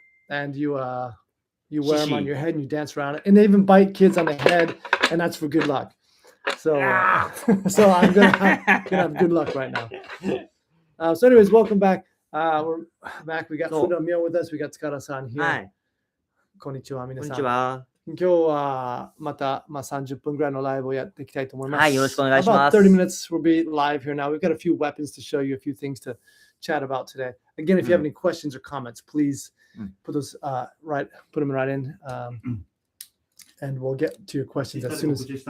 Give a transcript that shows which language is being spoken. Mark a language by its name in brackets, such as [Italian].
[English] And you wear them on your head and you dance around it. And they even bite kids on the head, and that's for good luck. So I'm gonna have good luck right now. So anyways, welcome back. We're back. We got Fuda Mio with us. We got Tsukada San here. [Japanese] はい。こんにちは、皆こんさん。にちは。今日はまた、30分ぐらいのライブをやっていきたいと思います。はい、よろしくお願いします。 [English] About 30 minutes we'll be live here now. We've got a few weapons to show you, a few things to chat about today. Again, if you have any questions or comments, please put those put them right in, and we'll get to your questions as soon as.